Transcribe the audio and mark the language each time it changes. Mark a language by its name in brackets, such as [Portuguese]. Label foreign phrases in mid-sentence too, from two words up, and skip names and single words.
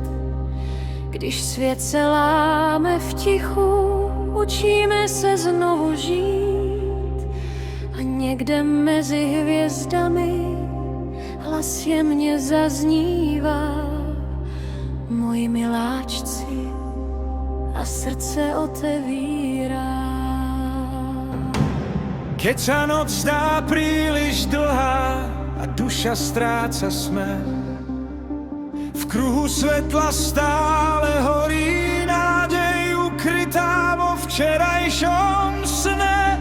[Czech] Když svět se láme v tichu, učíme se znovu žít. A někde mezi hvězdami hlas jemně zaznívá: moji miláčci, a srdce otevírá. [Slovak] Keď sa noc zdá príliš dlhá a duša stráca smer, v kruhu svetla stále horí nádej ukrytá vo včerajšom sne.